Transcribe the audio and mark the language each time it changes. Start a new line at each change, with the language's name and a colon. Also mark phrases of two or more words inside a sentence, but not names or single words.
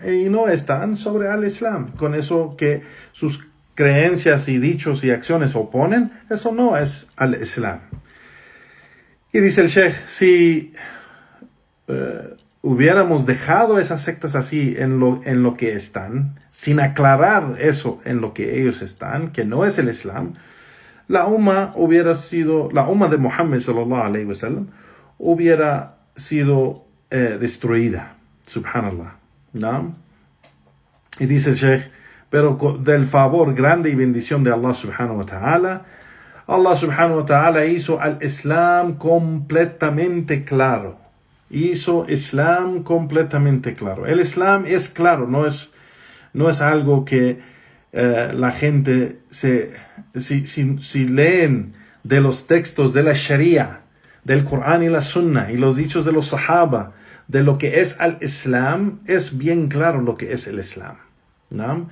Spanish: Y no están sobre el Islam. Con eso que sus creencias y dichos y acciones oponen, eso no es al Islam. Y dice el Sheikh, si hubiéramos dejado esas sectas así en lo que están, sin aclarar eso en lo que ellos están, que no es el Islam, la umma de Muhammad
Arabic: صلى الله عليه وسلم
Spanish: hubiera sido destruida, subhanallah, ¿no? Y dice el Sheikh, pero del favor grande y bendición de Allah
Arabic: سبحانه وتعالى
Spanish: hizo al Islam completamente claro. El Islam es claro, no es algo que la gente si leen de los textos de la Sharia, del Corán y la Sunna y los dichos de los Sahaba, de lo que es el Islam, es bien claro lo que es el Islam, ¿no?